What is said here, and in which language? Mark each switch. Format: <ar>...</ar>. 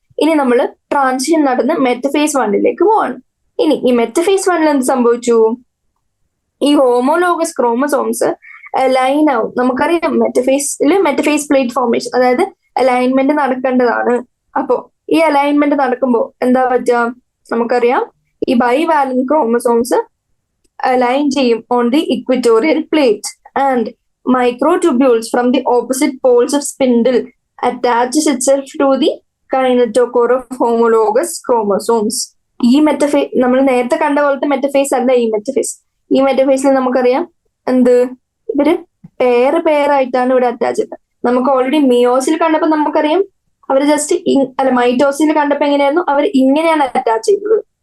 <ml>ഇനി നമ്മൾ ട്രാൻസിഷൻ നടന്ന് മെറ്റഫേസ് 1ലേക്ക് പോവാണ്. ഇനി ഈ മെറ്റഫേസ് 1ൽ എന്ത് സംഭവിച്ചു? ഈ ഹോമോലോഗസ് ക്രോമസോംസ് അലൈൻ ആവും. നമുക്കറിയാം മെറ്റഫേസ് പ്ലേറ്റ് ഫോർമേഷൻ, അതായത് അലൈൻമെന്റ് നടക്കേണ്ടതാണ്. അപ്പോ ഈ അലൈൻമെന്റ് നടക്കുമ്പോൾ എന്താ പറ്റുക? നമുക്കറിയാം</ml> <en>ഈ bivalent chromosomes align ചെയ്യും on the equatorial plate and microtubules from the opposite poles of spindle attaches itself to the kinetochore of homologous chromosomes.</en> <ml>ഈ നമ്മൾ നേരത്തെ കണ്ട പോലത്തെ മെറ്റഫേസ് അല്ല ഈ മെറ്റഫേസ്. ഈ മെറ്റഫേസിൽ നമുക്കറിയാം എന്ത്, ഇവര് പെയറായിട്ടാണ് ഇവിടെ അറ്റാച്ച് ചെയ്തത്. നമുക്ക് ഓൾറെഡി മിയോസിൽ കണ്ടപ്പോ നമുക്കറിയാം അവർ ജസ്റ്റ് മൈറ്റോസിൽ കണ്ടപ്പോ എങ്ങനെയായിരുന്നു, അവർ ഇങ്ങനെയാണ് അറ്റാച്ച് ചെയ്തത്.</ml>